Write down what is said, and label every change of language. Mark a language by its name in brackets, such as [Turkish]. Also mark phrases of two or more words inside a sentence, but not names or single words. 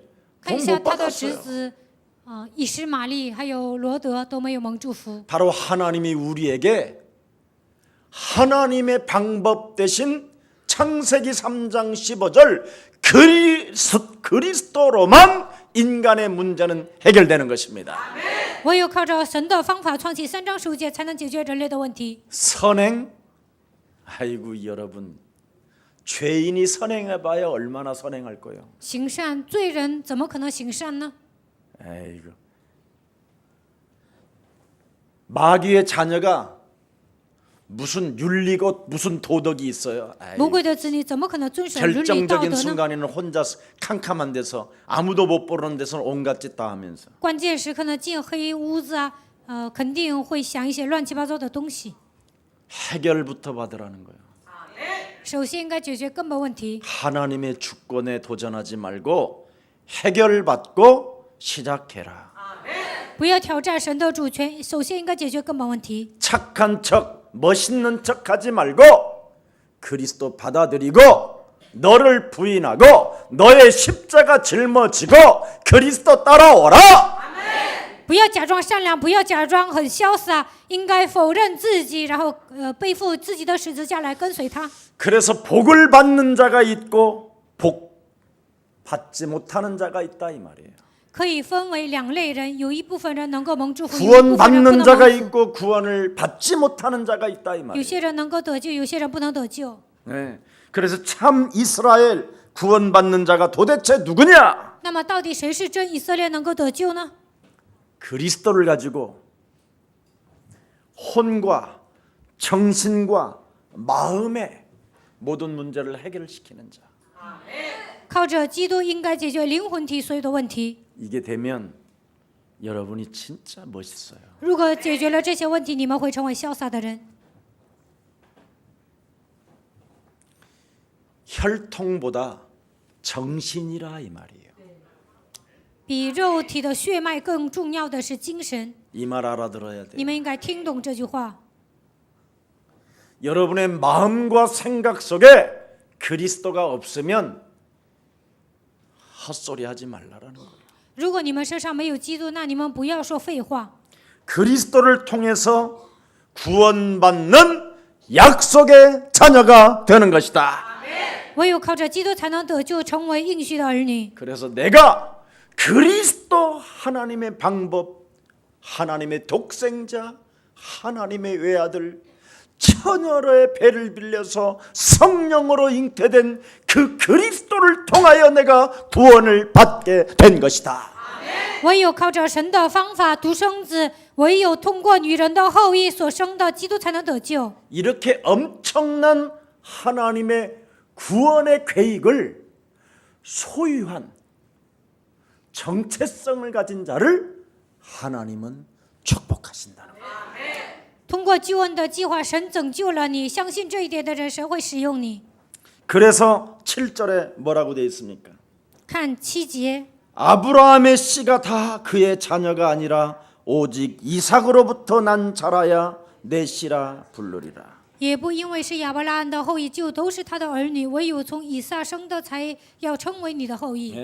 [Chinese] 看一 [Korean] 복 [Chinese] 下 [Korean] 못 [Chinese] 他的侄 [Korean] 받았어요. [Chinese] 子，以实玛利还有罗德都没有蒙祝福。 [Korean] 바로 하나님이 우리에게 하나님의 방법 대신 창세기 3장 15절 그리스도로만 인간의 문제는 해결되는 것입니다. [Chinese] 唯有靠着神的方法，创世3章15节才能解决人类的问题。 [Korean] 선행? 아이고 여러분 죄인이 선행해봐야 얼마나 선행할 거예요. [Chinese] 行善，罪人怎么可能行善呢？ [Korean] 아이고 마귀의 자녀가 무슨 윤리고 무슨 도덕이 있어요. [Chinese] 魔鬼的子女怎么可能遵守伦理道 [Korean] 결정적인 [Chinese] 德呢？ [Korean] 순간에는 혼자 캄캄한 데서 아무도 못 보는 데서 온갖 짓 다 하면서 [Chinese] 关键时刻呢，进黑屋子啊，肯定会想一些乱七八糟的东西。 [Korean] 해결부터 받으라는 거예요. [Chinese] 首先应该解决根本问题， [Korean] 하나님의 주권에 도전하지 말고 해결받고 시작해라. [Chinese] 不要挑战神的主权。首先应该解决根本问题， [Korean] 착한 척, 멋있는 척하지 말고 그리스도 받아들이고 너를 부인하고 너의 십자가 짊어지고 그리스도 따라오라. [Chinese] 不要假装善良，不要假装很潇洒，应该否认自己，然后背负自己的十字架来跟随他。 [Korean] 그래서 복을 받는 자가 있고 복 받지 못하는 자가 있다 이 말이에요. [Chinese] 可以分为两类人，有一部分人能够蒙祝福，有一部分人不 [Korean] 구원받는 [Chinese] 能 [Korean] 자가 [Chinese] 蒙福。 [Korean] 있고 구원을 받지 못하는 자가 있다 이 [Chinese] 有 [Korean] 말이에요. [Chinese] 些人能够得救，有些人不能得救。 [Korean] 네. 그래서 참 이스라엘 구원받는 자가 도대체 누구냐? [Chinese] 那么，到底谁是真以色列能够得救呢？ [Korean] 그리스도를 가지고 혼과 정신과 마음의 모든 문제를 해결시키는 자. [Chinese] 靠着基督，应该解决灵魂体所有的问题。 [Korean] 이게 되면 여러분이 진짜 멋있어요. [Chinese] 如果解决了这些问题，你们会成为潇洒的人。 [Korean] 혈통보다 정신이라 이 말이에요. [Chinese] 比肉体的血脉更重要的是精神。 [Korean] 이 말 알아들어야 돼요. [Chinese] 你们应该听懂这句话。 [Korean] 여러분의 마음과 생각 속에 그리스도가 없으면 헛소리 하지 말라라는 거예요. [Chinese] 如果你们身上没有基督，那你们不要说废话。 [Korean] 그리스도를 통해서 구원받는 약속의 자녀가 되는 것이다. [Chinese] 唯有靠着基督才能得救，成为应许的儿女。 [Korean] 그래서 내가 그리스도 하나님의 방법, 하나님의 독생자, 하나님의 외아들, 처녀의 배를 빌려서 성령으로 잉태된 그 그리스도를 통하여 내가 구원을 받게 된 것이다. [Chinese] 唯有靠着神的方法，独生子，唯有通过女人的后裔所生的基督才能得救。 [Korean] 이렇게 엄청난 하나님의 구원의 계획을 소유한 정체성을 가진 자를 하나님은 축복하신다는 거예요. [Chinese] 通过救恩的计划，神拯救了你。相信这一点的人，神会使用你。 [Korean] 그래서 7절에 뭐라고 되어 있습니까? [Chinese] 看7节， [Korean] 아브라함의 씨가 다 그의 자녀가 아니라 오직 이삭으로부터 난 자라야 내 씨라 부르리라. [Chinese] 也不因为是亚伯拉罕的后裔，就都是他的儿女；唯有从以撒生的，才要成为你的后裔。